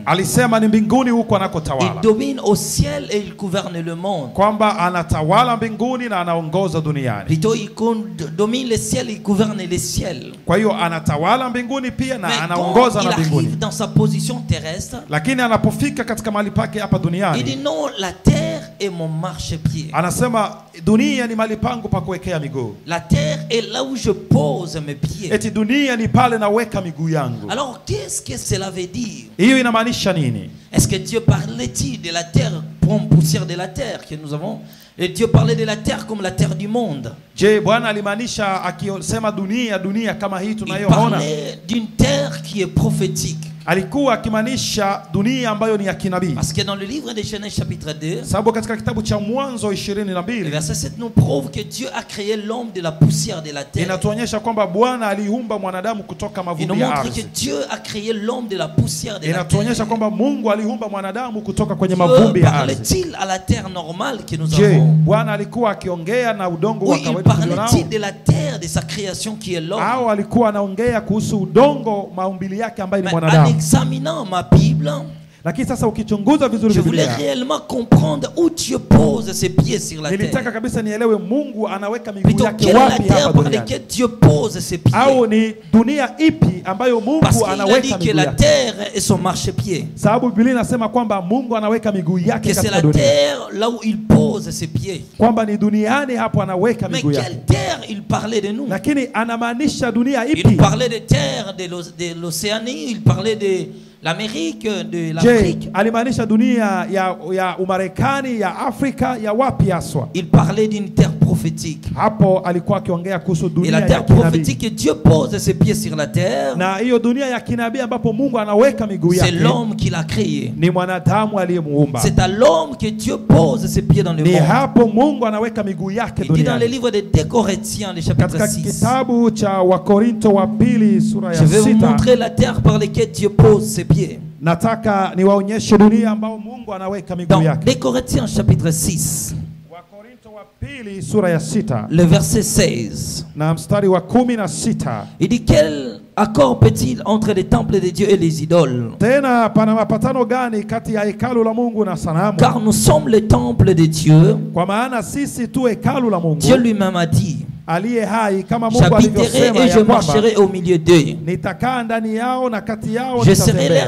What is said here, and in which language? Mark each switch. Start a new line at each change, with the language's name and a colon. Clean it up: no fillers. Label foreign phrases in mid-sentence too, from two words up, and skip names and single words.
Swahili: Alisema ni mbinguni huko
French: Il
Swahili: anakotawala,
French: domine au ciel et il gouverne le monde.
Swahili: kwamba anatawala mbinguni na anaongoza duniani.
French: Plutôt, il domine le ciel, il gouverne le ciel.
Swahili: Kwa hiyo anatawala mbinguni pia na
French: Mais quand
Swahili: anaongoza
French: il
Swahili: na mbinguni,
French: arrive dans sa position terrestre,
Swahili: lakini anapofika katika mahali pake hapa
French: il dit
Swahili: duniani,
French: non, la terre est mon marchepied.
Swahili: anasema dunia ni mahali pangu pa kuwekea miguu,
French: La terre est là où je pose mes pieds.
Swahili: eti dunia ni pale naweka miguu yangu.
French: Alors, qu'est-ce que cela veut dire?
Swahili: Hiyo inamaanisha nini?
French: Est-ce que Dieu parlait-il de la terre, pour poussière de la terre que nous avons? Et Dieu parlait de la terre comme la terre du monde.
Swahili: Je, Bwana alimaanisha akisema dunia kama hii
French: Il
Swahili: tunayoona?
French: parlait d'une terre qui est prophétique.
Swahili: alikuwa akimaanisha dunia ambayo ni ya kinabii.
French: Parce que dans le livre de Genèse chapitre 2,
Swahili: Sababu katika kitabu cha Mwanzo
French: le 22 verset 7 nous prouve que Dieu a créé l'homme de la poussière de la terre.
Swahili: inatuonyesha kwamba Bwana aliumba mwanadamu kutoka
French: Il nous
Swahili: mavumbi ya
French: montre que
Swahili: ardhi.
French: Dieu a créé l'homme de la poussière de la
Swahili: Inatuonyesha
French: terre.
Swahili: kwamba Mungu aliumba mwanadamu kutoka kwenye
French: Dieu
Swahili: mavumbi ya ardhi.
French: parlait-il à la terre normale que nous
Swahili: Je, avons? Bwana alikuwa akiongea na udongo wa
French: Oui, il
Swahili: kawaida tulionao?
French: parlait-il de la terre, de sa création qui est l'homme?
Swahili: Au alikuwa anaongea kuhusu udongo maumbili yake ambaye ni
French: Mais en
Swahili: mwanadamu?
French: examinant ma Bible,
Swahili: Lakini sasa ukichunguza vizuri
French: je voulais
Swahili: Biblia,
French: réellement comprendre où Dieu pose ses pieds sur la
Swahili: nilitaka
French: terre.
Swahili: kabisa nielewe Mungu anaweka miguu
French: Plutôt,
Swahili: yake
French: quelle est la
Swahili: wapi
French: terre
Swahili: hapa
French: par
Swahili: duniani,
French: laquelle Dieu pose ses pieds?
Swahili: au ni dunia ipi ambayo
French: Parce
Swahili: Mungu
French: qu'il a dit
Swahili: anaweka
French: que
Swahili: miguu
French: la
Swahili: yake.
French: terre est son marchepied.
Swahili: Sababu Biblia inasema kwamba Mungu anaweka miguu yake
French: Que c'est
Swahili: katika
French: la
Swahili: dunia,
French: terre là où il pose ses pieds.
Swahili: kwamba ni duniani hapo anaweka
French: Mais
Swahili: miguu yake.
French: quelle terre il parlait de nous?
Swahili: Lakini anamaanisha dunia
French: Il
Swahili: ipi?
French: parlait de terre de l'Océanie, il parlait de l'Amérique, de
Swahili: Je,
French: l'Afrique.
Swahili: alimaanisha dunia ya Umarekani, ya Afrika, ya wapi haswa?
French: Il parlait d'une terre prophétique.
Swahili: Hapo alikuwa akiongea kuhusu
French: Et
Swahili: dunia
French: la
Swahili: ya
French: terre
Swahili: kinabii.
French: prophétique, que Dieu pose ses pieds sur la terre,
Swahili: Na hiyo dunia ya kinabii ambapo Mungu anaweka miguu
French: c'est
Swahili: yake
French: l'homme qui l'a créé.
Swahili: ni mwanadamu aliyemuumba.
French: C'est à l'homme que Dieu pose ses pieds dans le
Swahili: Ni
French: monde.
Swahili: hapo Mungu anaweka miguu yake
French: Il dit dans le
Swahili: duniani.
French: livre de 2 Corinthiens, le chapitre
Swahili: Katika 6, kitabu cha Wakorinto wa pili sura
French: je
Swahili: ya
French: vais vous 6, montrer la terre par laquelle Dieu pose ses pieds.
Swahili: nataka niwaonyeshe dunia ambao Mungu anaweka miguu
French: Dans
Swahili: yake.
French: 2 Corinthiens chapitre 6,
Swahili: Wakorinto wa pili sura ya 6
French: le verset 16,
Swahili: na mstari wa 16.
French: il dit: quel accord peut-il entre les temples de Dieu et les idoles?
Swahili: Tena pana mapatano gani kati ya hekalu la Mungu na sanamu?
French: Car nous sommes le temple de Dieu.
Swahili: Kwa maana sisi tu hekalu la Mungu
French: Dieu lui-même a dit:
Swahili: aliye hai, kama Mungu
French: j'habiterai
Swahili: alivyosema
French: et
Swahili: ya
French: je
Swahili: kwamba
French: marcherai au milieu d'eux.
Swahili: nitakaa ndani yao na kati yao
French: Je serai leur